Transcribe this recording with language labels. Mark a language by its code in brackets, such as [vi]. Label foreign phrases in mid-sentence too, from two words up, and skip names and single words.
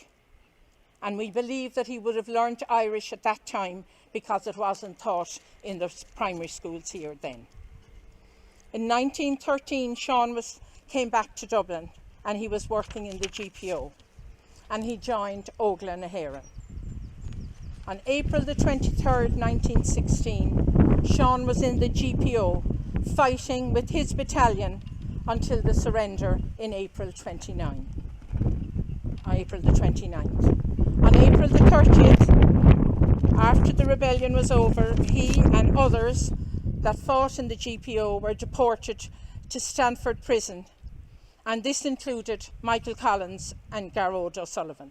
[en] And we believe that he would have learned Irish at that time because it wasn't taught in the primary schools here then. In 1913, Seán came back to Dublin, and he was working in the GPO, and he joined Coughlan na hÉireann. On April the 23rd, 1916, Seán was in the GPO fighting with his battalion until the surrender in April the 29th. On April the 30th, after the rebellion was over, he and others that fought in the GPO were deported to Stanford Prison, and this included Michael Collins and Garrod O'Sullivan.